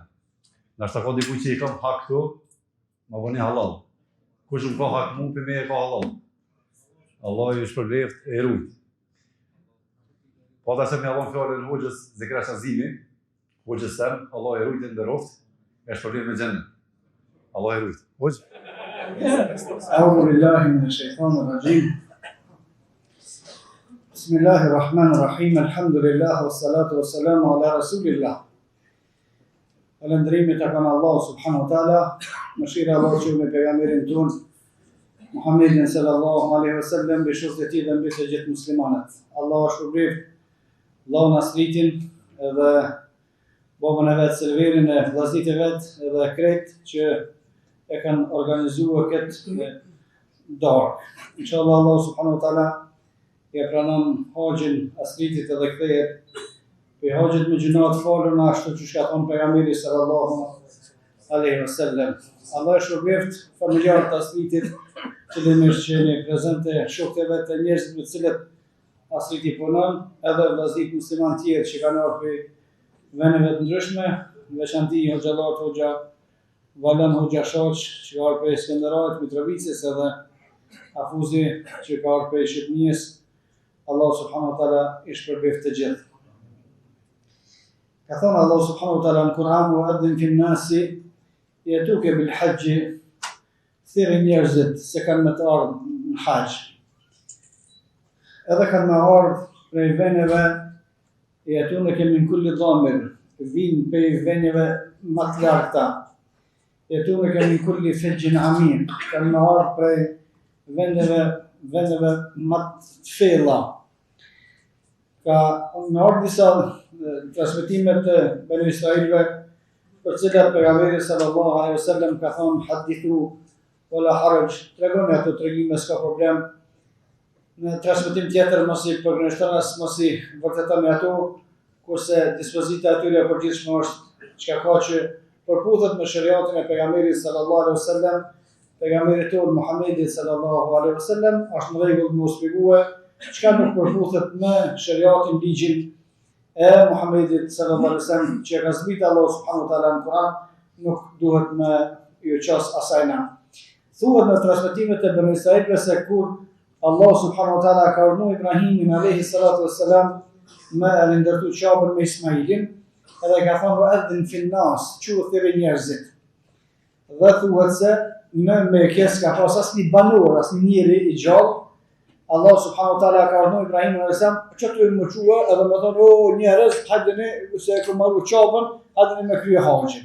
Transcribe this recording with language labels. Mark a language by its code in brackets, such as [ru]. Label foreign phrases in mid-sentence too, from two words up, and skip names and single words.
[sq] Nashta ka dikuj që i kam hak këtu, ma bëni halal. Kush më ka hak mu, për me e ka halal. Allah ju shpërbleft e rujt. Po ata se me allon fjallën hoxhës Zekra Shazimi, hoxhës tem, Allah e rujt e nderoft, e shpërbleft me xhennet. Allah e rujt. Hoxh? [ar] أعوذ بالله من الشيطان الرجيم. بسم الله الرحمن الرحيم، الحمد لله، والصلاة والسلام على رسول الله. [sq] Falënderimet e kanë [ar] الله سبحانه وتعالى, [sq] mëshira Allah që me pejgamberin ton, Muhammedin [ar] صلى الله عليه وسلم, [sq] be shokët e tij dhe mbi të gjithë muslimanët. Allah është shpërblyef vllaun Aslitin edhe babën e vet Selverin e vllazit e vet edhe krejt që e kanë organizuar këtë darkë. Inshallah [ar] الله سبحانه وتعالى [sq] ja pranon haxhin Aslitit edhe kthehet pe haxhit me gjunat falur ashtu siç ka thënë pejgamberi [ar] صلى الله عليه وسلم. [sq] Allah e shpërblyeft familjarët e Aslitit, që jeni prezente, shokët e vet të njerëzit me të cilët Asliti punon, edhe vllazit musliman tjerë që kanë ardhur prej vendeve të ndryshme, në veçanti hoxhallat, hoxha Valan Hoxha Shaq, që ka ardhur prej Skënderajit, Mitrovicës, edhe Afuzi që ka ardhur prej Shqipërisë. [ar] الله سبحانه وتعالى [sq] i shpërbleft të gjithë. Ka thënë [ar] الله سبحانه وتعالى [sq] në Kur'an: [ar] "وأذن في الناس يأتوك بالحج", [sq] thirrë njerëzit se kanë me të ardhur në haxh. Edhe kanë me ardhur prej vendeve, [ar] يأتوك من كل ضامر, [sq] vinë prej vendeve më të larta. [ar] يأتوك من كل فج عميق, [sq] kanë me ardhur prej vendeve më të thella. Ka në ardhur disa transmetimet të Banu Israilëve, për cilat pejgamberi [ar] صلى الله عليه وسلم [sq] ka thënë: [ar] "حدثوا ولا حرج", [sq] tregoni ato tregime, s'ka problem. Në transmetim tjetër mos i përgjigjton as mos i vërtetoni ato, kurse dispozita atyre e përgjithshme është çka ka që përputhet me shariatin e pejgamberit [ar] صلى الله عليه وسلم. [sq] Pejgamberi tonë Muhammedi [ar] صلى الله عليه وسلم [sq] është në rregull të mos shpjegue çka nuk përputhet me shariatin, ligjin e Muhammedit [ar] صلى الله عليه وسلم [sq] që ka zbritur [ar] الله سبحانه وتعالى [sq] në Kur'an, nuk duhet me ju qas asajna. Thuhet në transmetimet e Banu Israilëve se kur [ar] الله سبحانه وتعالى [sq] ka urdhëruar Ibrahimin [ar] عليه الصلاة والسلام [sq] me ndërtu Qabën me Ismailin, edhe ka thënë: [ar] "أذن في الناس", [sq] çu thirrë njerëzit. Dhe thuhet se në Mekë s'ka pas asnjë banor, asnjë njeri i gjallë. [ar] الله سبحانه وتعالى [sq] ka urdhëruar Ibrahimin [ar] عليه السلام [sq] që të mëçua edhe më thonë: "O njerëz, hajdeni se e kam marrë Qabën, hajdeni me krye haxhin."